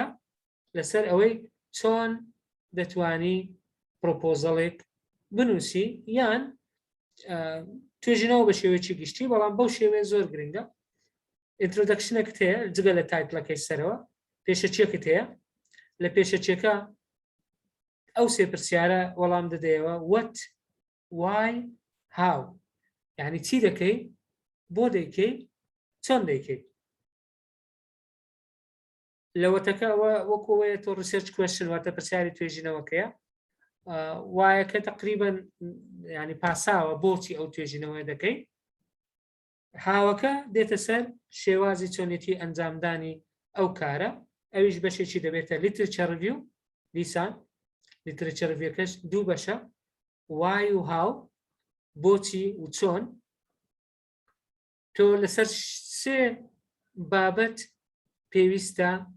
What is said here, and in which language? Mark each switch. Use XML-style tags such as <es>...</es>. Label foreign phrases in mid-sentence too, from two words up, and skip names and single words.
<ckb>لەسەر ئەوەی چۆن دەتوانی پرۆپۆزەڵێک بنووسی یان توێژینەوە بە شێوەیەکی گشتی بەڵام بەو شێوەیە زۆر گرنگە ئینترۆدەکشنێکت هەیە جگە لە تایتڵەکەی سەرەوە پێشەچێکت هەیە لە پێشەچێکە ئەو سێ پرسیارە وەڵام دەدەیەوە</ckb> <en>what why how</en> <ckb>یعنی چی دەکەی بۆ دەیکەی چۆن دەیکەی لەوەتەکە وەکوەیە تۆ</ckb> <en>research question</en> <ckb>واتە پرسیاری توێژینەوەکەیە وایەکە تقریبا ینی پاساوە بۆچی ئەو توێژینەوەی دەکەی هاوەکە دێتە سەر شێوازی چۆنێتی ئەنجامدانی ئەو کارە ئەویش بەشێکی دەبێتە</ckb> <en>literature review</en> <ckb>دیسان</ckb> <en>literature review</en> <ckb>دوو بەشە وای و هاو بۆچی و چۆن تۆ لەسەر سێ بابەت پێویستە</ckb>